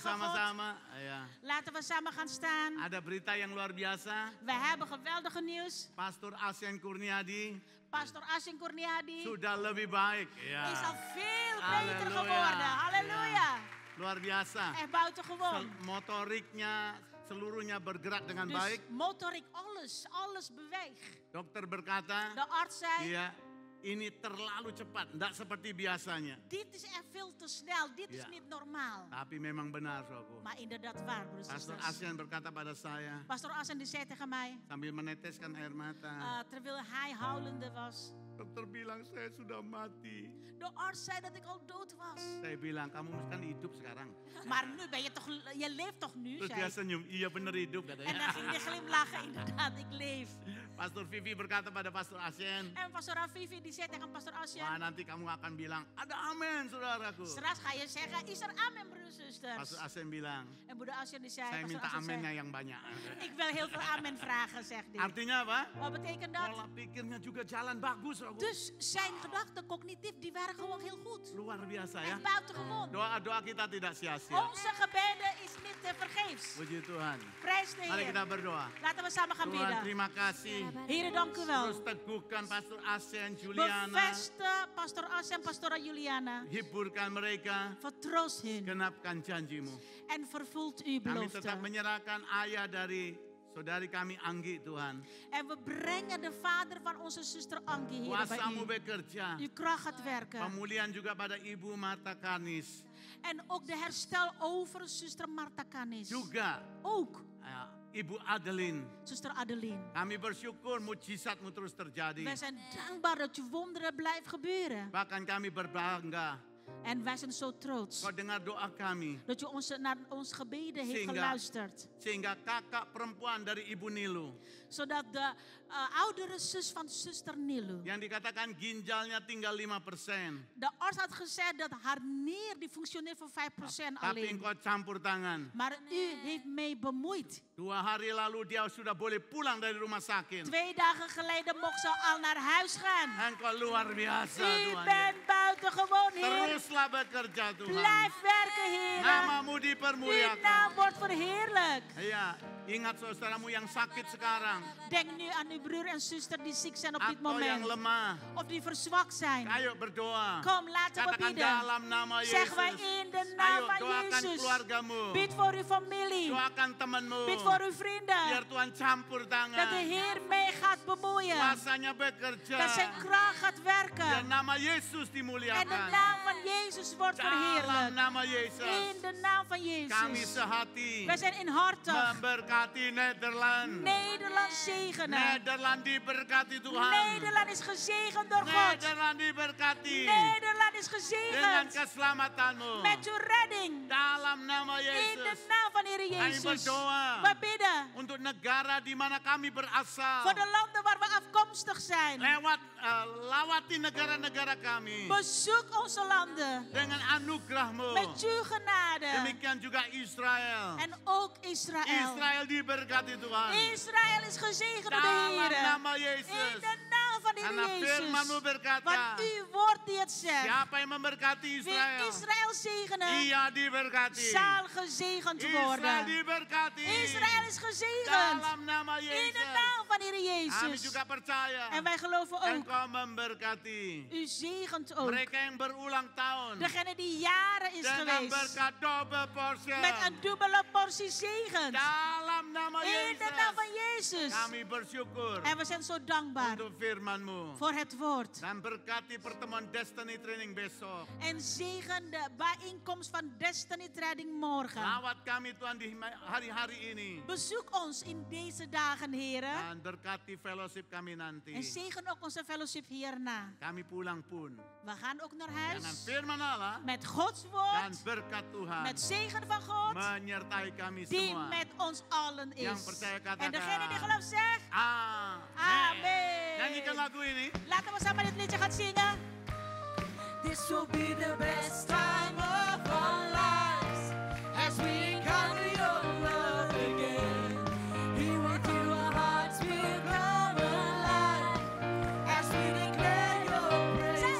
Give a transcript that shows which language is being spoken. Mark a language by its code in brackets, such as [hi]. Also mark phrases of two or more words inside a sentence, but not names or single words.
[id] bersama-sama. Ya. [nl] Laten we samen gaan staan. [id] Ada berita yang luar biasa. [nl] We hebben geweldige nieuws. [id] Pastor Asien Kurniadi [nl] Pastor Asin Kurniadi [id] sudah lebih baik. Ya. [nl] is al veel beter Halleluja. geworden. [id] Halleluja. Luar biasa. [nl] Echt buitengewoon. [id] Motoriknya seluruhnya bergerak dengan [nl] Dus [id] baik. [nl] motorik, alles beweegt. [id] Dokter berkata, [nl] De arts zei, [id] iya, ini terlalu cepat, tidak seperti biasanya. [nl] dit is echt veel te snel. Dit is Ja. niet normaal. [id] Tapi memang benar, saudaraku. [nl] Maar inderdaad waar, broers en [id] Pastor [nl] zusters. [id] Asian berkata pada saya [nl] Pastor Asen die zei tegen mij, [id] sambil meneteskan air mata. [nl] terwijl hij huilende was. [id] Dokter bilang saya sudah mati. [nl] De arts zei dat ik al dood was. [id] Saya bilang kamu kan hidup sekarang. [nl] Maar nu ben je toch, je leeft toch nu? [id] Terus [nl] zei [id] dia [nl] ik. [id] senyum, iya bener hidup [nl] En dan [id] katanya. [nl] ging hij glimlachen, inderdaad, ik leef. [id] Pastor Vivi berkata pada Pastor Asian, [nl] En pastor Avivi die zei tegen pastor [id] wah [nl] Asien, [id] nanti kamu akan bilang ada amen saudaraku. [nl] straks ga je zeggen, is er amen, broers en zusters? [id] Pastor Asian bilang, [nl] En broeder Asien die zei, [id] saya [nl] pastor [id] minta [nl] Asien zei, [id] amennya yang banyak. [nl] ik wil heel veel amen vragen, zegt hij. [id] Artinya apa? [nl] Wat betekent dat? [id] Pola pikirnya juga jalan bagus, saudaraku. [nl] Dus zijn gedachten cognitief, die waren gewoon heel goed. [id] Luar biasa ya. [nl] Echt buitengewoon. [id] Doa-doa kita tidak sia-sia. [nl] Onze gebeden is niet te vergeefs. [id] Puji Tuhan. [nl] Prijs de [id] Mari kita [nl] Heer. [id] berdoa. [nl] Laten we samen gaan [id] Tuhan [nl] bidden. [id] terima kasih. [nl] Heer, dank u [id] Terus [nl] wel. [id] teguhkan Pastor Asen, Juliana. [nl] Bevestig pastor As en pastora Juliana. [id] Hiburkan mereka. [nl] Vertroost hun. [id] Genapkan janjimu. [nl] En vervult uw [id] Kami [nl] belofte. [id] tetap menyerahkan ayah dari saudari kami Anggi Tuhan. [nl] En we brengen de vader van onze zuster Angie hier bij [id] Kuasamu [nl] u. [id] bekerja. [nl] Uw kracht gaat werken. [id] Pemulihan juga pada Ibu Marta Kanis. [nl] En ook de herstel over zuster Marta Kanis. [id] Juga [nl] Ook [id] Ibu Adeline. [nl] zuster Adeline. [id] Kami bersyukur mujizatmu terus terjadi. [nl] Wij zijn dankbaar dat je wonderen blijft gebeuren. [id] Bahkan kami berbangga. [nl] En wij zijn zo trots [id] Kau dengar doa kami. [nl] dat je naar ons gebeden heeft [id] Sehingga- [nl] geluisterd. [id] Sehingga kakak perempuan dari Ibu Nilu. [nl] Zodat de oudere zus van zuster Nilu. [id] Yang dikatakan ginjalnya tinggal 5%. [nl] De arts had gezegd dat haar nier die functioneert voor 5% [id] Tapi [nl] alleen. [id] engkau campur tangan. [nl] Maar u heeft mee bemoeid. [id] 2 hari lalu dia sudah boleh pulang dari rumah sakit. [nl] 2 dagen geleden mocht ze al naar huis gaan. [id] Engkau luar biasa [nl] U [id] Tuhan. [nl] bent buitengewoon, Heer. [id] Teruslah bekerja Tuhan. [nl] Blijf werken, Heer. [id] Namamu [nl] Uw [id] dipermuliakan. [nl] naam wordt verheerlijkt. [id] Iya, ingat saudaramu yang sakit sekarang. [nl] Denk nu aan uw broer en zuster die ziek zijn op dit [id] Atau yang [nl] moment. [id] lemah. [nl] Of die verzwakt zijn. [id] Ayo berdoa. [nl] Kom, laten we [id] Katakan [nl] bidden. [id] dalam nama [nl] Zeg wij [id] Yesus. [nl] in de naam [id] Ayo [nl] van [id] doakan [nl] Jezus. [id] keluargamu. [nl] Bid voor uw familie. [id] Doakan temanmu. [nl] Bid voor uw vrienden. [id] Biar Tuhan campur [nl] Dat de [id] tangan. [nl] Heer mee gaat bemoeien. [id] Kuasanya bekerja. [nl] Dat zijn kracht gaat [id] Biar [nl] werken. [id] nama Yesus [nl] En de [id] dimuliakan. [nl] naam van Jezus wordt [id] Dalam [nl] verheerlijkt. [id] nama Yesus. [nl] In de naam van [id] Kami [nl] Jezus. [id] sehati [nl] Wij zijn inhartig. [id] memberkati Nederland. [nl] Nederland zegenen. [id] Nederland diberkati Tuhan. [nl] Nederland is gezegend door God. [id] Nederland diberkati. [nl] Nederland is [id] Dengan [nl] gezegend. [id] keselamatanmu. [nl] Met uw redding. [id] Dalam nama [nl] In de [id] Yesus. [nl] naam van Heer [id] Kami [nl] Jezus. [id] berdoa [nl] We bidden [id] untuk negara di mana kami berasal. [nl] voor de landen waar we afkomstig zijn. [id] Lawati negara-negara kami. [nl] Bezoek onze landen. [id] Dengan anugerahmu. [nl] Met uw genade. [id] Demikian juga Israel. [nl] En ook Israël. [id] Israel diberkati Tuhan. [nl] Israël is gezegend door de [id] Dalam [nl] Heer. [id] nama [nl] In [id] Yesus. [nl] de naam van de [id] Karena [nl] Heer [id] firman-Mu [nl] Jezus. [id] berkata, [nl] Want uw woord die het zegt. [id] siapa yang memberkati [nl] Wie [id] Israel, [nl] Israël zegenen, [id] ia diberkati. [nl] zal gezegend [id] Israel [nl] worden. [id] diberkati. [nl] Israël is gezegend. [id] Dalam nama [nl] In de [id] Yesus. [nl] naam van de Heer [id] Kami [nl] Jezus. [id] juga percaya. [nl] En wij geloven ook. [id] Engkau memberkati. [nl] U zegent ook. [id] Mereka yang berulang tahun. [nl] Degene die jaren is [id] Dengan [nl] geweest. [id] berkat [en] double portion. [nl] Met een dubbele portie zegen. [id] Dalam nama [nl] In de naam van [id] Yesus. [nl] Jezus. [id] Kami bersyukur [nl] En we zijn zo dankbaar [id] untuk firman-Mu. [nl] voor het woord. [id] Dan berkati pertemuan Destiny Training besok. [nl] En zegen de bijeenkomst van Destiny Trading morgen. [id] Lawat kami Tuhan di hari-hari ini. [nl] Bezoek ons in deze dagen, heren. [id] Dan berkati fellowship kami nanti. [nl] En zegen ook onze fellowship hierna. [id] Kami pulang pun. [nl] We gaan ook naar [id] Dengan [nl] huis. [id] firman Allah [nl] Met Gods [id] dan [nl] woord. [id] berkat Tuhan [nl] Met zegen van God. [id] menyertai kami [nl] Die [id] semua. [nl] met ons allen [id] Yang [nl] is. [id] percaya katakan. [nl] En degene die gelooft zegt. [id] Amen. Nyanyikan [nl] Amen. [id] lagu ini. [nl] Laten we samen dit liedje gaan zingen. [en] This will be the best time of our lives as we encounter your love again. Here with you, our hearts will come alive as we declare your praise.